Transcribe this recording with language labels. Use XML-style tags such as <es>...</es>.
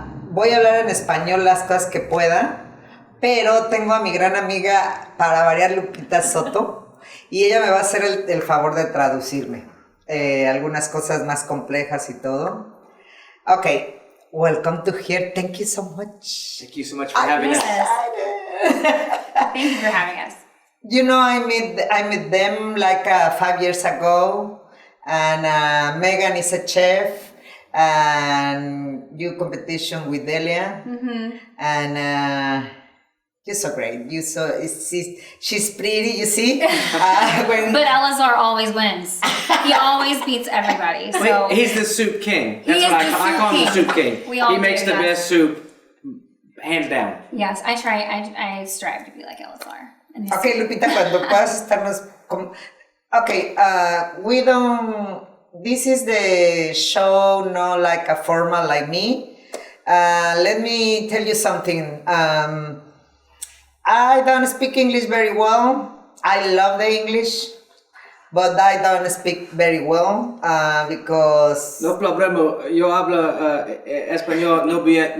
<es>Voy a hablar en español las cosas que pueda, pero tengo a mi gran amiga, para variar, Lupita Soto, y ella me va a hacer el favor de traducirme algunas cosas más complejas y todo.</es> <en>Ok, welcome to here. Thank you so much. Thank you so much for having us. Thank you for having us. You know, I met them like 5 years ago, and Megan is a chef, and you competition with Delia, and you're so great. She's pretty, you see. But Elazar always wins. He always beats everybody. So He's the soup king. That's what I call him, the soup king. He makes the best soup, hands down. Yes, I try. I strive to be like Elazar.</en> <es>Okay, Lupita, cuando puedas estarnos...</es> <en>Okay, we don't... This is the show, not like a formal like me. Let me tell you something. I don't speak English very well. I love the English, but I don't speak very well because...</en> <es>No problema. Yo hablo español no bien.</es>